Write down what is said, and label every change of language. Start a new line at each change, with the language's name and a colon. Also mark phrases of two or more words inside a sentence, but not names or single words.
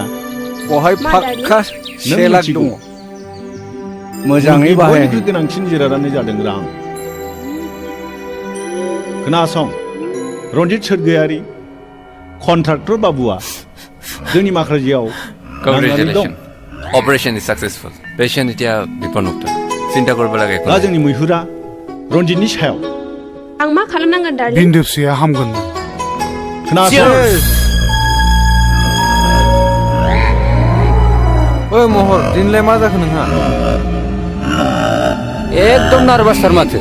Bodo: बहाय फाक्का 1 लाख दङ मोजाङै बाहाय बयनिख्रुइ गोनांसिन जिरादानो जादों रां खोनासं रन्जित सोरगोयारि कन्ट्राक्टर बाबुआ जोंनि माखाजियाव नांनानै दं
English: operation is successful patient
Assamese: এতিয়া বিপদমুক্ত চিন্তা কৰিব লাগে
Bodo: दा जोंनि मैहुरा रन्जितनि सायाव आं मा खालामनांगोन दार्लिं बिन्दो फिसाया हामगोन खोनासं ओइ महर दिनलाय मा जाखो नोंहा एकदम नार्भासथार माथो